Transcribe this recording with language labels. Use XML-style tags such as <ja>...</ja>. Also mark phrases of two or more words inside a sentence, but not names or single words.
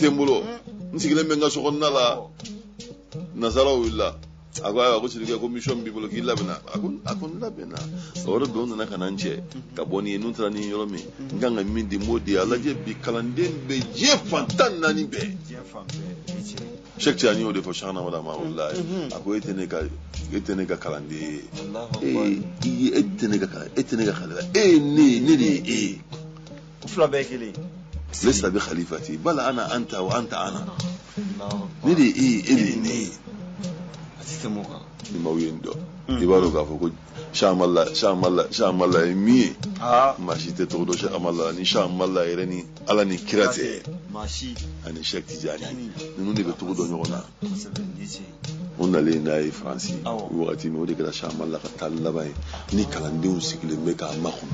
<bm>n bolo n sigilen bɛ n ka so kɔnɔna la nasaraw wulila a ko ayiwa ko Sidike ko mission b'i bolo k'i labɛnna a ko n labɛnna o yɔrɔ dɔw nana ka na n cɛ ka bɔ nin ye n'u taara nin yɔrɔ min n kan ka min di n b'o di a lajɛ bi kalanden bɛ diɲɛ fan 14 bɛɛ Sheikh Tidiane y'o de fɔ Siyɛna Amadu ma wallahi a ko e tɛ ne ka kalanden ye e tɛ ne ka kalanden e ne de ye e u fila bɛɛ kelen</bm> <ar>ليس بخليفتي بل أنا أنت وأنت أنا</ar> <bm>ne de ye e de ye ne ye a tɛ tɛmɛ o kan ni maaw ye n dɔn i b'a dɔn k'a fɔ ko Cheikh Amala ye min ye maa si tɛ tɔgɔ dɔn Cheikh Amala ni Cheikh Amala yɛrɛ ni Ala ni kira tɛ ani Sheikh Tidiane ninnu de bɛ tɔgɔ dɔn ɲɔgɔn na o nalen n'a ye Faransi wagati min o de kɛra Cheikh Amala ka taali laban ye ni kalandenw sigilen bɛ k'a makɔnɔ</bm>